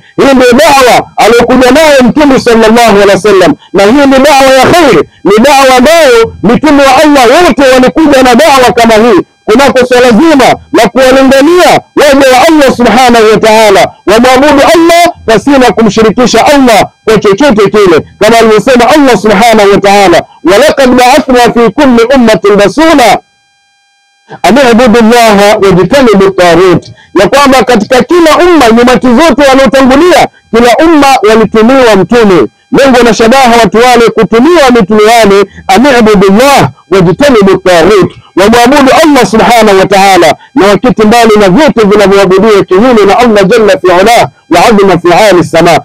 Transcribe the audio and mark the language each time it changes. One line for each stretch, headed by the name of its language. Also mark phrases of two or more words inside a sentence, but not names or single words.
Swahili: Hii ndio dawa aliyokuja nayo Mtume
Arabic: صلى الله عليه وسلم,
Swahili: na hii ni dawa ya khair, ni dawa ambayo mitume wa Allah wote walikuja na dawa kama hii. Kunako swala zima la kuwalingania waja wa Allah
Arabic: سبحانه وتعالى
Swahili: wamwabudu Allah pasina kumshirikisha Allah kwa chochote kile, kama alivyosema Allah
Arabic: سبحانه وتعالى, ولقد بعثنا في كل أمة رسولا أن اعبدوا الله واجتنبوا الطاغوت,
Swahili: ya kwamba katika kila umma, nyumati zote waliotangulia, kila umma walitumiwa mtume. Lengo na shabaha watu wale kutumiwa mitume wale,
Arabic: أن اعبدوا الله واجتنبوا الطاغوت,
Swahili: wamwabudu Allah
Arabic: سبحانه وتعالى
Swahili: na wakati mbali na vyote vinavyoabudiwa kinyume na Allah
Arabic: جل فعالا وعظم فعال السماء.